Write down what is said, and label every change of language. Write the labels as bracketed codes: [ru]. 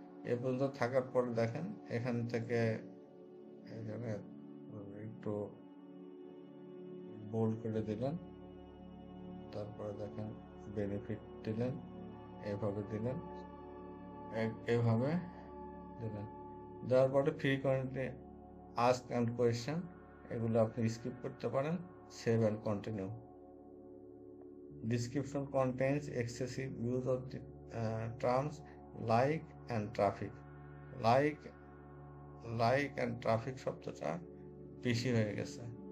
[bn] এই পর্যন্ত থাকার পরে দেখেন এখান থেকে এখানে একটু বোল্ড করে দিলেন, তারপরে দেখেন বেনিফিট দিলেন, এইভাবে দিলেন, এইভাবে দিলেন। দেওয়ার পরে ফ্রিকোয়েন্টলি আস্ক অ্যান্ড কোয়েশ্চেন এগুলো আপনি স্কিপ করতে পারেন, save and continue. [en] Description contains excessive use of the terms like and traffic. like and traffic [bn] শব্দটা বেশি হয়ে গেছে।